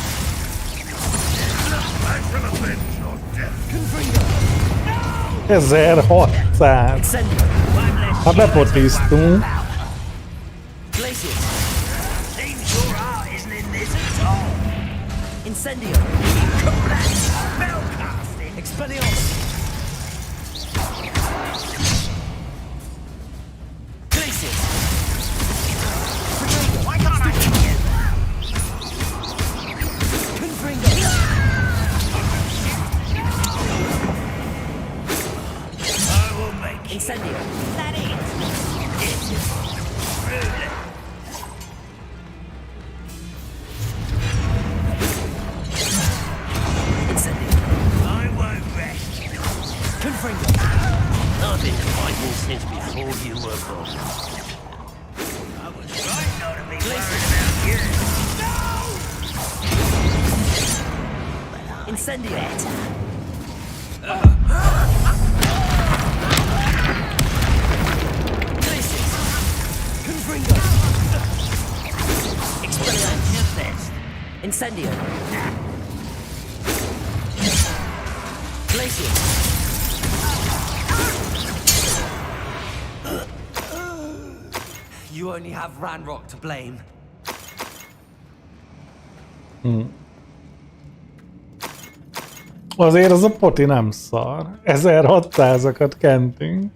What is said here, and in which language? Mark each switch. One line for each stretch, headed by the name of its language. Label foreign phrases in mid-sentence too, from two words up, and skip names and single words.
English: 1600.
Hungarian: Ha bepotisztunk.
English: Glacius. Seems your heart isn't in this at all. Incendio. Spellcasting. Expelliarmus. Glacius. Why can't I get it? Confringo. I will make Incendio. That is. Yes. Really. I won't rest. Confringo. I've been fighting since before you were born. I was right not to be worried about you. No! Incendio. Glacius. Confringo. Expelliarmus. Incendio. Glacius. You only have Ranrock to blame.
Hungarian: Azért az a poti nem szar. 1600-akat kentünk.